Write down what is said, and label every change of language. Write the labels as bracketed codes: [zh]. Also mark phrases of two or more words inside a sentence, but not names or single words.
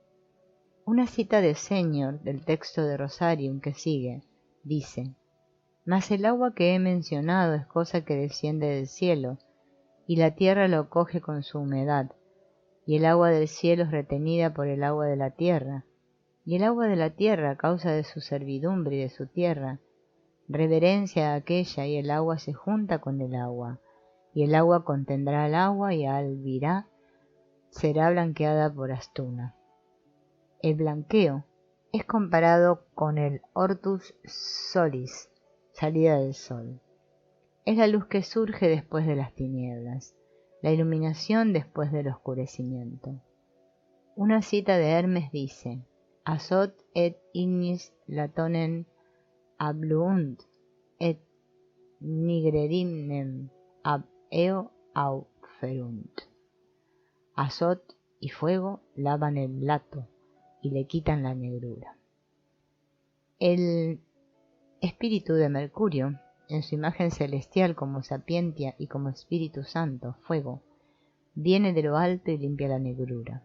[es] Una cita de Señor del texto de Rosarium que sigue, dice: «Mas el agua que he mencionado es cosa que desciende del cielo, y la tierra lo coge con su humedad, y el agua del cielo es retenida por el agua de la tierra, y el agua de la tierra, a causa de su servidumbre y de su tierra, reverencia a aquella, y el agua se junta con el agua, y el agua contendrá al agua, y Alvirá será blanqueada por Astuna». El blanqueo es comparado con el [la] ortus solis, [es] salida del sol. Es la luz que surge después de las tinieblas, la iluminación después del oscurecimiento. Una cita de Hermes dice: [la] «Azot et ignis latonen abluunt, et nigredimnem ab eo auferunt». [es] Azot y fuego lavan el lato y le quitan la negrura. El espíritu de Mercurio, en su imagen celestial como sapientia y como Espíritu Santo, fuego, viene de lo alto y limpia la negrura.